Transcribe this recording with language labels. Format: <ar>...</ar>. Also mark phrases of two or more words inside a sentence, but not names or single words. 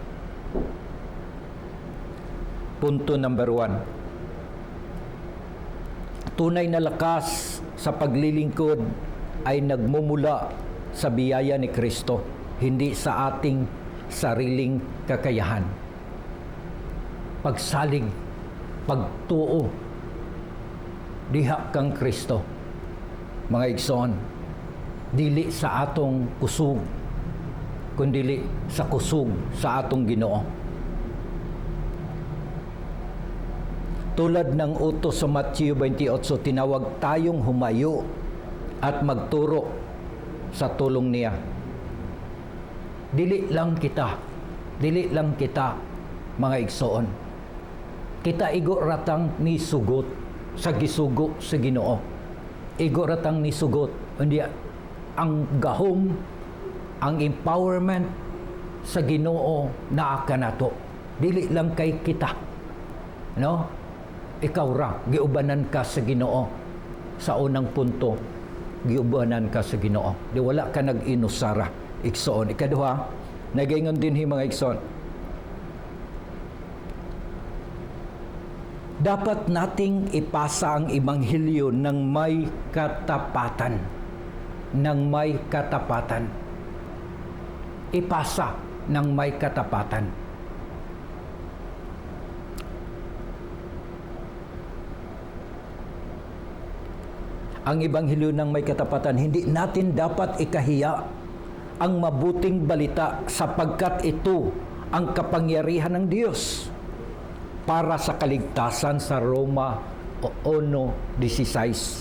<tl>Punto number 1. Tunay na lakas sa paglilingkod ay nagmumula sa biyaya ni Kristo, hindi sa ating sariling kakayahan.</tl> <ceb>Pagsalig, pagtuo, diha kang Kristo. Mga igsoon, dili sa atong kusog, kundi sa kusog sa atong Ginoo.</ceb> <tl>Tulad ng utos sa Matthew 28, tinawag tayong humayo at magturo sa tulong niya.</tl> <ceb>Dili lang kita, mga igsoon. Kita igo ratang ni sugot sa gisugo sa Ginoo. Igo ratang ni sugot, hindi ang gahom, ang empowerment sa Ginoo naa kanato. Dili lang kay kita. No? Ikaw ra, giubanan ka sa Ginoo. Sa unang punto, giubanan ka sa Ginoo. Di wala ka nag-inusara, igsoon. Ikaduha, nagaingon din mga igsoon.</ceb> <tl>Dapat nating ipasa ang Ebanghelyo ng may katapatan. Ipasa ng may katapatan. Ang Ebanghelyo ng may katapatan, hindi natin dapat ikahiya ang mabuting balita sapagkat ito ang kapangyarihan ng Diyos para sa kaligtasan sa Roma 1:16.</tl>